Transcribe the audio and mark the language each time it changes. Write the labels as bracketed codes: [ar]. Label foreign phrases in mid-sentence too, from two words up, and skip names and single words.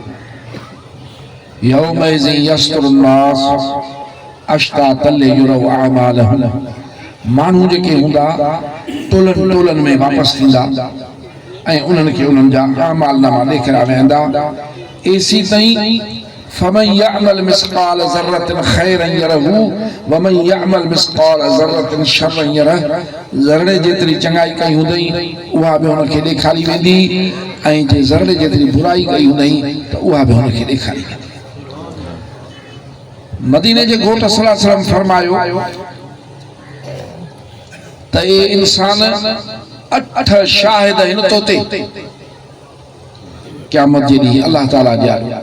[ar] يومئذ يصدر الناس أشتاتا ليروا أعمالهم, [sd] माण्हू जेके हूंदा टोलनि टोलनि में वापसि थींदा ऐं उन्हनि खे उन्हनि जा अमालनामा ॾेखारिया वेंदा। एसी ताईं [ar] فمن يعمل مثقال ذرة خيرا يره ومن يعمل مثقال ذرة شرا يره, [sd] ज़रड़े जेतिरी चङाई कई हूंदई उहा बि हुनखे ॾेखारी वेंदी, ऐं जे ज़रड़े जेतिरी बुराई कई हूंदई त उहा बि हुनखे ॾेखारी वेंदी। मदीने जे घोट [ar] صلى الله عليه وسلم [sd] फरमायो त ये इंसान 8 शाहिद हिन तोते क़यामत जे ॾींहुं अल्लाह ताला जा,